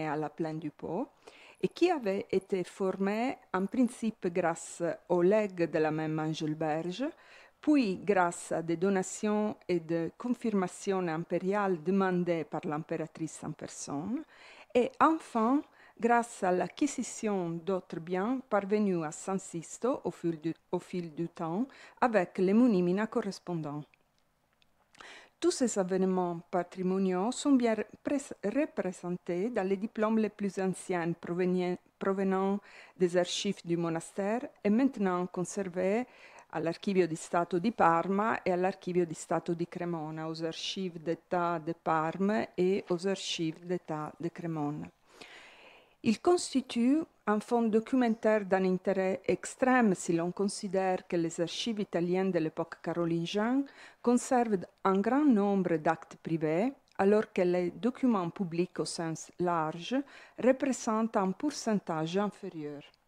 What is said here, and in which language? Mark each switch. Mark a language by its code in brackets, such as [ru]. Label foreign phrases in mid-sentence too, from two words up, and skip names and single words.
[fr] à la plaine du Pô, et qui avait été formé en principe grâce aux legs de la même Angelberge, puis grâce à des donations et des confirmations impériales demandées par l'impératrice en personne, et enfin grâce à l'acquisition d'autres biens parvenus à San Sisto au fil du temps avec les munimina correspondants. Tous ces événements patrimoniaux sont bien représentés dans les diplômes les plus anciens provenant des archives du monastère et maintenant conservés [it] all'Archivio di Stato di Parma [fr] et à [it] l'Archivio di Stato di Cremona, [fr] aux archives d'État de Parme et aux archives d'État de Cremona. Il constitue un fonds documentaire d'un intérêt extrême si l'on considère que les archives italiennes de l'époque carolingienne conservent un grand nombre d'actes privés, alors que les documents publics au sens large représentent un pourcentage inférieur.